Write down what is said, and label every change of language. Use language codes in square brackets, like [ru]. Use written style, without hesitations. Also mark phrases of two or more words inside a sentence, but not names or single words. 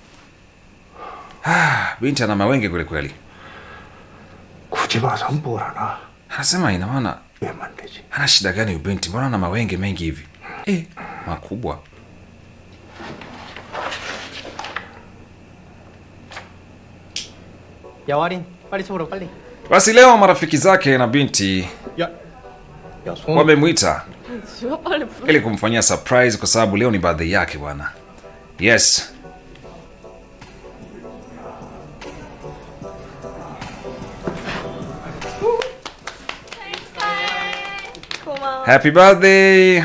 [sw] Binti ana mawenge kweli kweli. Anasema ina maana ana shida gani binti? Mbona ana mawenge mengi hivi? Makubwa. Ya Warin, [ko] 빨리 쳐보러 빨리. [sw] Basi leo marafiki zake na binti wamemwita ili kumfanyia surprise kwa sababu leo ni birthday yake bwana. [en] Yes. Happy birthday.